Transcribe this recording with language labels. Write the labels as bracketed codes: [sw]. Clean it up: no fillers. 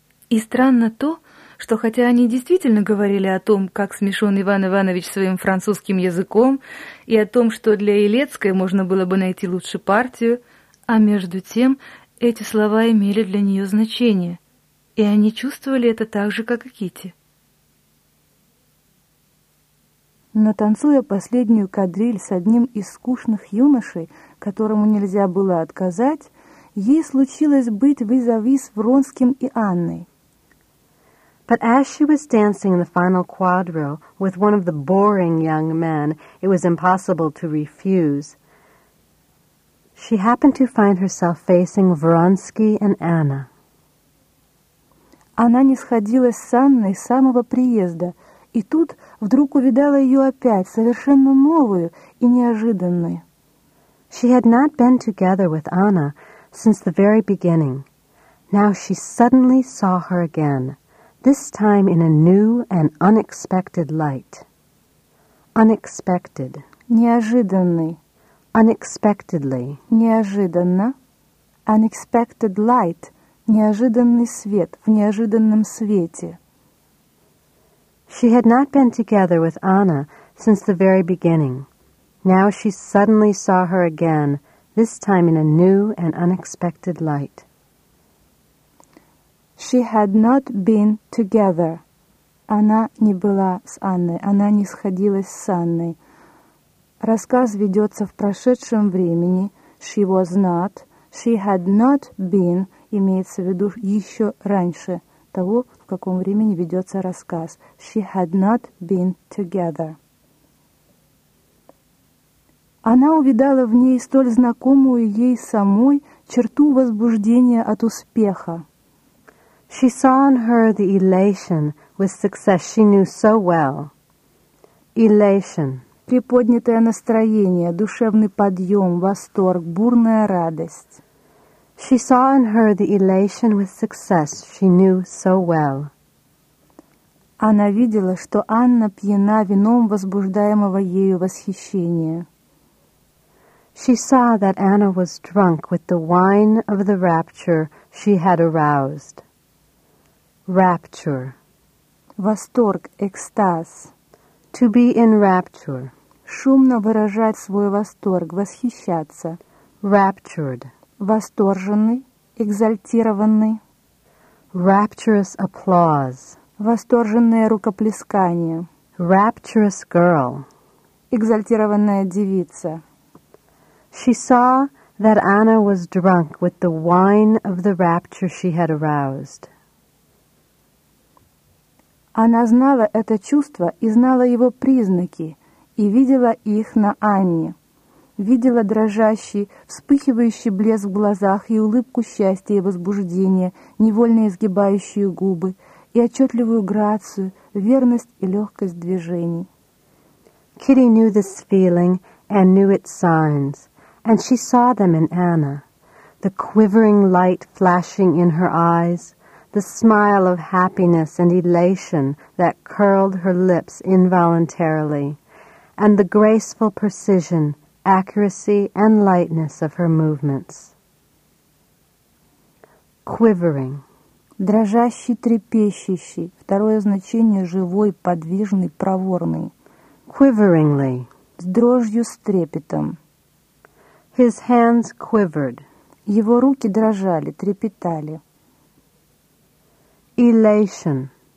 [ru] И странно то, что хотя они действительно говорили о том, как смешон Иван Иванович своим французским языком, и о том, что для Елецкой можно было бы найти лучше партию, а между тем эти слова имели для нее значение, и они чувствовали это так же, как и Кити. Но танцуя последнюю кадриль с одним из скучных юношей, которому нельзя было отказать, ей случилось быть визави с Вронским и Анной. [en] But as she was dancing in the final quadrille with one of the boring young men, it was impossible to refuse. She happened to find herself facing Вронский and Anna. [ru] Она не сходилась с Анной с самого приезда, и тут вдруг увидала ее опять, совершенно новую и неожиданную. [en] She had not been together with Anna since the very beginning. Now she suddenly saw her again. This time in a new and unexpected light. Unexpected. [ru] Неожиданный. [en] Unexpectedly. [ru] Неожиданно. [en] Unexpected light. [ru] Неожиданный свет в неожиданном свете. [en] She had not been together with Anna since the very beginning. Now she suddenly saw her again, this time in a new and unexpected light. She had not been together. [ru] Она не была с Анной, она не сходилась с Анной. Рассказ ведется в прошедшем времени. [en] She was not. She had not been. [ru] Имеется в виду еще раньше того, в каком времени ведется рассказ. [en] She had not been together. [ru] Она увидала в ней столь знакомую ей самой черту возбуждения от успеха. [en] She saw in her the elation with success she knew so well. Elation. [ru] Приподнятое настроение, душевный подъем, восторг, бурная радость. [en] She saw in her the elation with success she knew so well. [ru] Она видела, что Анна пьяна вином возбуждаемого ею восхищения. [en] She saw that Anna was drunk with the wine of the rapture she had aroused. Rapture. [ru] Восторг, экстаз. [en] To be in rapture. [ru] Шумно выражать свой восторг, восхищаться. [en] Raptured. [ru] Восторженный, экзальтированный. [en] Rapturous applause. [ru] Восторженное рукоплескание. [en] Rapturous girl. [ru] Экзальтированная девица. [en] She saw that Anna was drunk with the wine of the rapture she had aroused. [ru] Она знала это чувство и знала его признаки, и видела их на Анне. Видела дрожащий, вспыхивающий блеск в глазах и улыбку счастья и возбуждения, невольно изгибающие губы, и отчетливую грацию, верность и легкость движений. [en] Kitty knew this feeling and knew its signs, and she saw them in Anna. The quivering light flashing in her eyes, the smile of happiness and elation that curled her lips involuntarily, and the graceful precision, accuracy, and lightness of her movements. Quivering. [ru] Дрожащий, трепещущий. Второе значение – живой, подвижный, проворный. [en] Quiveringly. [ru] С дрожью, с трепетом. [en] His hands quivered. [ru] Его руки дрожали, трепетали. [en] Elation.